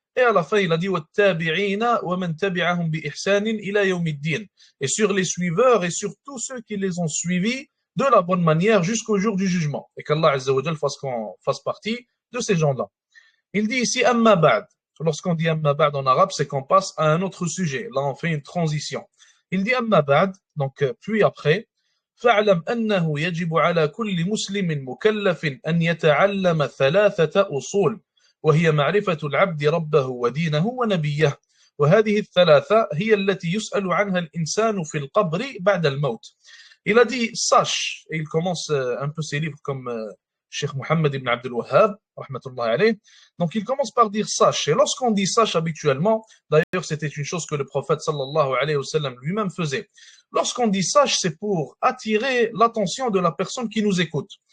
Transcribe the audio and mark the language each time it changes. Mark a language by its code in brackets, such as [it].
[fr] Et à la fin, il a dit [ar] وَالتَّابِعِينَ وَمَنْ تَبِعَهُمْ بِإِحْسَانٍ إِلَى يَوْمِ الدِّينِ. [fr] Et sur les suiveurs et sur tous ceux qui les ont suivis de la bonne manière jusqu'au jour du jugement. Et qu'Allah Azza wa Jal fasse qu'on fasse partie de ces gens-là. Il dit ici Amma Ba'd. Lorsqu'on dit Amma Ba'd en arabe, c'est qu'on passe à un autre sujet. Là, on fait une transition. Il dit [ar] أما بعد, [fr] donc puis après, [ar] فاعلم أنه يجب على كل مسلم مكلف أن يتعلم ثلاثة أصول وهي معرفة العبد ربه ودينه ونبيه وهذه الثلاثة هي التي يسأل عنها الإنسان في القبر بعد الموت. [fr] Il a dit sache, et il commence un peu ses livres comme Cheikh Mohammed ibn Abdul Wahhab, rahmatullah alayh. Donc il commence par dire sache. Et lorsqu'on dit sache habituellement, d'ailleurs c'était une chose que le prophète sallallahu alayhi wa sallam lui-même faisait. Lorsqu'on dit sache, c'est pour attirer l'attention de la personne qui nous écoute.